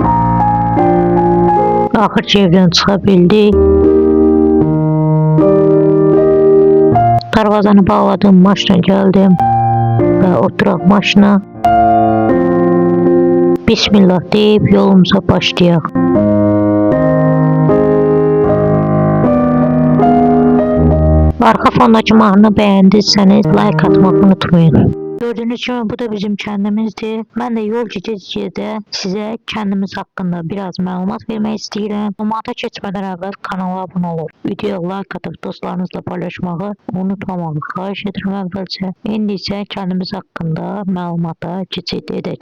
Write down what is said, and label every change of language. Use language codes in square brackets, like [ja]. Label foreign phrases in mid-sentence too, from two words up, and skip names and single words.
[az] Axırca evdən çıxa bildik. Darvazanı bağladım, maşına [tr] geldim ve [az] oturaq maşına. Bismillah deyip yolumuza başlayaq. [tr] Arka fondaki mahnını beğendiyseniz like atmayı unutmayın. Gördüğünüz gibi bu da bizim kəndimizdir. [az] Mən də yol gecə-gecədə sizə kəndimiz haqqında biraz məlumat vermək istəyirəm. Məlumata keçmədən əvvəl kanala abunə olub, videoya like atıb dostlarınızla paylaşmağı unutmamağı xahiş edirəm əvvəlcə. İndi isə kəndimiz haqqında məlumata keçid edək.